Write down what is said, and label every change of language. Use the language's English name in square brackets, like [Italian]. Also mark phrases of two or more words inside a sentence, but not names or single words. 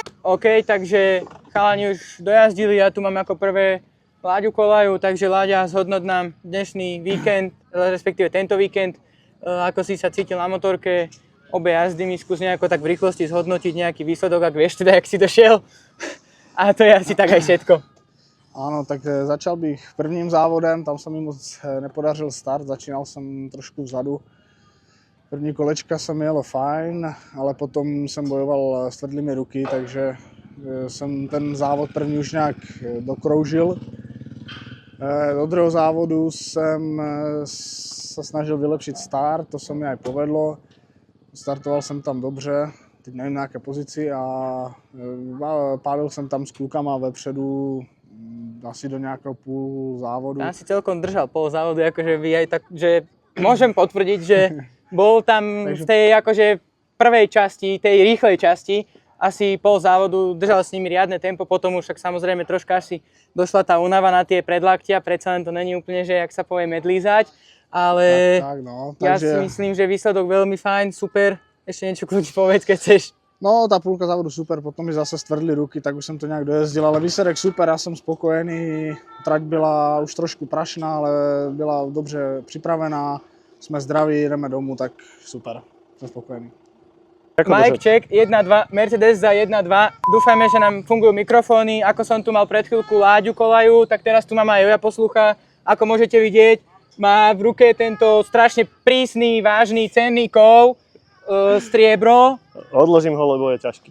[Slovak] OK, takže chalani už dojazdili, ja tu mám ako prvé Láďu Kolaju, takže Láďa, zhodnoť nám dnešný víkend, respektíve tento víkend, ako si sa cítil na motorke, obe jazdy mi skús nejako tak v rýchlosti zhodnotiť nejaký výsledok, ak vieš teda, jak si došiel. A to je asi tak aj všetko. [Czech] Ano, tak začal bych prvním závodem, tam se mi moc nepodařil start, začínal jsem trošku vzadu. První kolečka se mi jelo fajn, ale potom jsem bojoval s tvrdlými ruky, takže jsem ten závod první už nějak dokroužil. Do druhého závodu jsem se snažil vylepšit start, to se mi aj povedlo. Startoval jsem tam dobře, teď nevím na jaké pozici a pálil jsem tam s klukama vepředu asi do nejakého půl závodu. [Slovak] Ja si celkom držal pol závodu, akože vy aj tak, že môžem potvrdiť, že bol tam v tej akože prvej časti, tej rýchlej časti, asi pol závodu, držal s nimi riadne tempo, potom už však samozrejme troška asi došla tá únava na tie predlaktia, predsa len to není úplne, že jak sa povie medlízať, ale Tak, no, ja takže... si myslím, že výsledok veľmi fajn, super, ešte niečo kľudne povedz, keď chceš. [Czech] No, tá půlka závodu super, potom mi zase stvrdly ruky, tak už jsem to nějak dojezdil, ale výsledek super, já jsem spokojený. Trať byla už trošku prašná, ale byla dobře připravená, jsme zdraví, jdeme domů, tak super, jsem spokojený. [English] Mike, check, 1-2, Mercedes za 1-2. [Slovak] Dúfajme, že nám fungujú mikrofóny. Ako som tu mal pred chvíľku Láďu Kolaju, tak teraz tu mám aj Joja Poslucha. Ako môžete vidieť, má v ruke tento strašne prísny, vážny, cenný kov, striebro. Odložím ho, lebo je ťažký.